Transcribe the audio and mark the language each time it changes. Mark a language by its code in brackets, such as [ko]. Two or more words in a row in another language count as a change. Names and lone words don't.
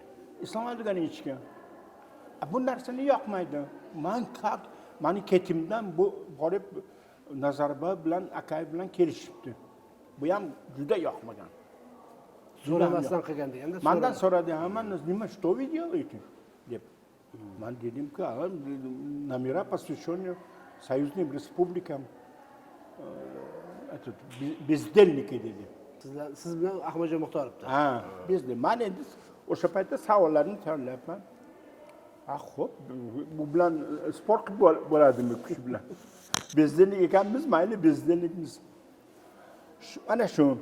[uz] Islom Abdug'aniyevga. Bu narsani yoqmaydi. Mani ketimdan bu borib Nazarboyev bilan Akayev bilan kelishibdi. Bu ham juda yoqmagan. So'ramasdan qilgan deganda. Mendan so'radi, "Hamma nima [ru] что вы делаете?" [uz] deb. Men dedim-ki, [ru] "Номера посвященные союзным республикам этот бездельники" dedi. [uz] Siz bilan Ahmadjon Muxtorovda. Ha, bizda. Men endi o'sha paytda savollarni tayyorlayapman. Xo'p, bu bilan sport qilib bo'ladimi kuch bilan? Bezdenlik ekanmiz, mayli bezdenlikmiz. Ana shu.